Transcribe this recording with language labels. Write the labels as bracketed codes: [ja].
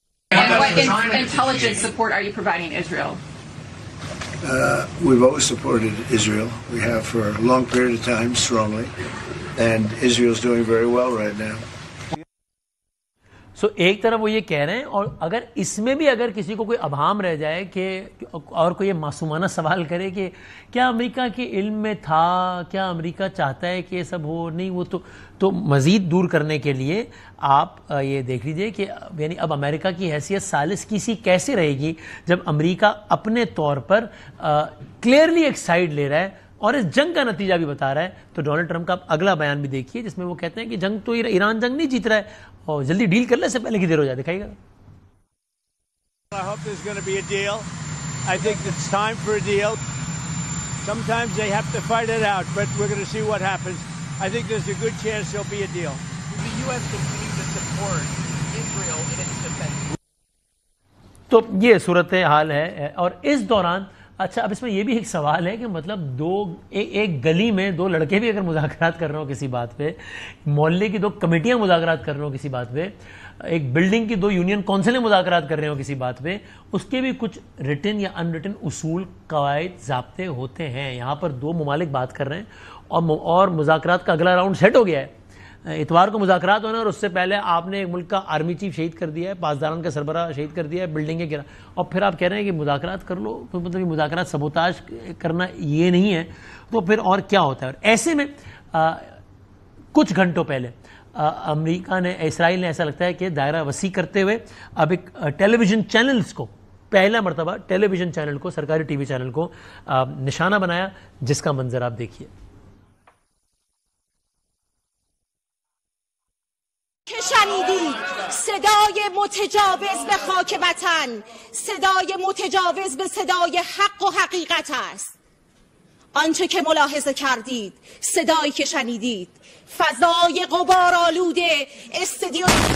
[en] What intelligence support are you providing Israel? We've always supported Israel. We have for a long period of time, strongly. And Israel's doing very well right now. [ur] سو ایک طرف وہ یہ کہہ رہے ہیں، اور اگر اس میں بھی اگر کسی کو کوئی ابہام رہ جائے کہ اور کوئی یہ معصومانہ سوال کرے کہ کیا امریکہ کے علم میں تھا، کیا امریکہ چاہتا ہے کہ یہ سب ہو، نہیں وہ تو مزید دور کرنے کے لیے آپ یہ دیکھ لیجئے کہ یعنی اب امریکہ کی حیثیت ثالث کسی کیسے رہے گی جب امریکہ اپنے طور پر کلیئرلی ایک سائیڈ لے رہا ہے اور اس جنگ کا نتیجہ بھی بتا رہا ہے. تو ڈونلڈ ٹرمپ کا اگلا بیان بھی دیکھیے جس میں وہ کہتے ہیں کہ جنگ تو ایران جنگ نہیں جیت رہا ہے، اور جلدی ڈیل کر لے سے پہلے کی دیر ہو جائے. دکھائیے گا. [en] I hope there's going to be a deal. I think it's time for a deal. Sometimes they have to fight it out, but we're going to see what happens. I think there's a good chance there'll be a deal. The U.S. continue to support Israel in its defense. [ur] تو یہ صورتحال ہے. اور اس دوران اچھا اب اس میں یہ بھی ایک سوال ہے کہ مطلب ایک گلی میں دو لڑکے بھی اگر مذاکرات کر رہے ہوں کسی بات پہ، محلے کی دو کمیٹیاں مذاکرات کر رہے ہوں کسی بات پہ، ایک بلڈنگ کی دو یونین کونسلیں مذاکرات کر رہے ہوں کسی بات پہ، اس کے بھی کچھ ریٹن یا ان ریٹن اصول، قواعد، ضابطے ہوتے ہیں. یہاں پر دو ممالک بات کر رہے ہیں اور مذاکرات کا اگلا راؤنڈ سیٹ ہو گیا ہے. اتوار کو مذاکرات ہونا، اور اس سے پہلے آپ نے ایک ملک کا آرمی چیف شہید کر دیا ہے، پاسداران کا سربراہ شہید کر دیا ہے، بلڈنگیں گرا، اور پھر آپ کہہ رہے ہیں کہ مذاکرات کر لو. تو مطلب یہ مذاکرات سبوتاژ کرنا یہ نہیں ہے تو پھر اور کیا ہوتا ہے؟ اور ایسے میں کچھ گھنٹوں پہلے امریکہ نے، اسرائیل نے ایسا لگتا ہے کہ دائرہ وسیع کرتے ہوئے اب ایک ٹیلی ویژن چینلز کو، پہلا مرتبہ ٹیلی ویژن چینل کو، سرکاری ٹی وی چینل کو نشانہ بنایا، جس کا منظر آپ دیکھیے. [fa] که شنیدید صدای متجاوز به خاک وطن، صدای متجاوز به صدای حق و حقیقت است. آنچه که ملاحظه کردید، صدایی که شنیدید، فضای غبارآلود استودیو